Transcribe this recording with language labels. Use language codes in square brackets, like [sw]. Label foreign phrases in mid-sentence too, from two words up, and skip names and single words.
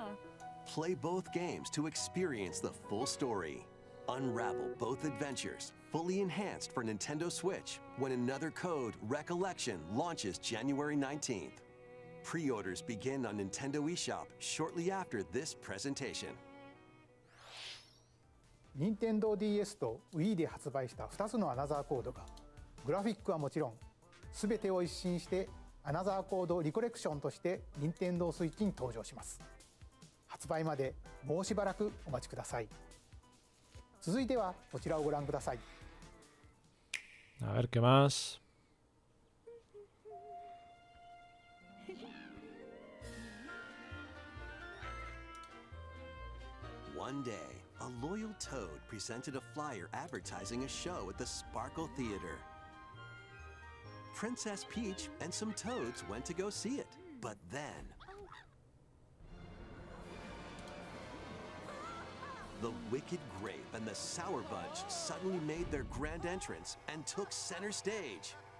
[en] Play both games to experience the full story. Unravel both adventures, fully enhanced for Nintendo Switch, when Another Code Recollection launches January 19th. Pre-orders begin on Nintendo eShop shortly after this presentation. [ja] Nintendo DS と Wii で発売した2つのアナザーコードがグラフィックはもちろん全てを一新してアナザーコードリコレクションとして任天堂スイッチに登場します。発売までもうしばらくお待ちください。続いてはこちらをご覧ください。 [es] A ver qué más. [en] One day, a loyal toad presented a flyer advertising a show at the Sparkle Theater. Princess Peach and some toads went to go see it, but then the Wicked Grape and the Sour Bunch suddenly made their grand entrance and took center stage.